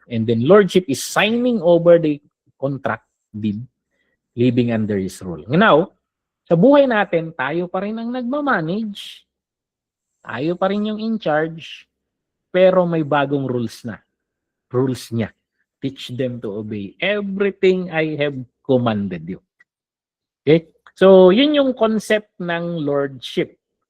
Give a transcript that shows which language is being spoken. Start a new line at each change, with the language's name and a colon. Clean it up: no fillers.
English: And then Lordship is signing over the contract deed, living under His rule.
Filipino: Now, sa buhay natin, tayo pa rin ang nagmamanage, tayo pa rin yung in charge, pero may bagong rules niya.
English: Teach them to obey everything I have commanded you. Okay?
Filipino: So, yun yung concept ng Lordship.